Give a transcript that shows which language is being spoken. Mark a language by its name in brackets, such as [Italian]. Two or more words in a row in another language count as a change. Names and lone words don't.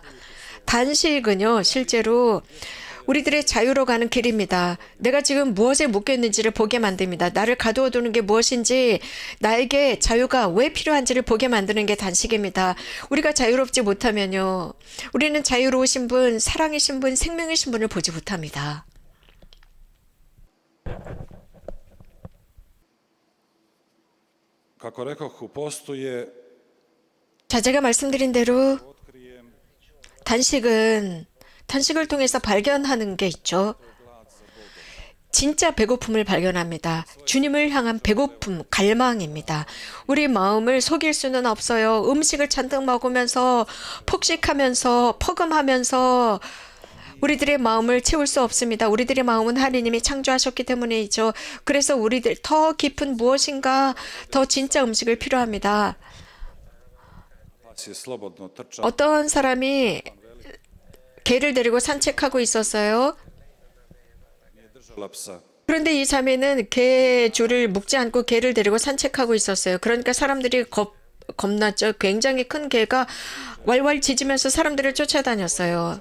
[Korean] 단식은요, 실제로 우리들의 자유로 가는 길입니다. 내가 지금 무엇에 묶여 있는지를 보게 만듭니다. 나를 가두어 두는 게 무엇인지, 나에게 자유가 왜 필요한지를 보게 만드는 게 단식입니다. 우리가 자유롭지 못하면요, 우리는 자유로우신 분, 사랑이신 분, 생명이신 분을 보지 못합니다. [Croatian] Kako rekoh, postoje [Korean] 자, 제가 말씀드린 대로 단식을 통해서 발견하는 게 있죠. 진짜 배고픔을 발견합니다. 주님을 향한 배고픔, 갈망입니다. 우리 마음을 속일 수는 없어요. 음식을 잔뜩 먹으면서 폭식하면서 퍼금하면서 우리들의 마음을 채울 수 없습니다. 우리들의 마음은 하나님이 창조하셨기 때문이죠. 그래서 우리들 더 깊은 무엇인가, 더 진짜 음식을 필요합니다. [Croatian] si slobodno trčao [Korean] 어떤 사람이 개를 데리고 산책하고 있었어요. [Croatian] držala psa. [Korean] 그런데 이 자매는 개 줄을 묶지 않고 개를 데리고 산책하고 있었어요. 그러니까 사람들이 겁났죠. 굉장히 큰 개가 왈왈 짖으면서 사람들을 쫓아다녔어요.